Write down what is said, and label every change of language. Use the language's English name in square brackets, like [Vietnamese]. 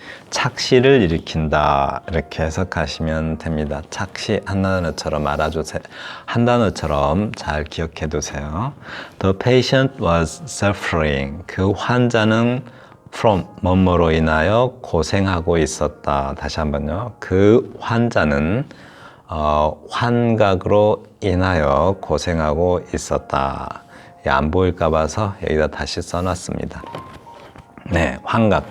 [Korean] 착시를 일으킨다 이렇게 해석하시면 됩니다. 착시 한 단어처럼 알아주세요. 한 단어처럼 잘 기억해 두세요. [English] The patient was suffering. [Korean] 그 환자는 from 뭐뭐로 인하여 고생하고 있었다. 다시 한번요. 그 환자는 환각으로 인하여 고생하고 있었다. 안 보일까 봐서 여기다 다시 써놨습니다. 네, 환각.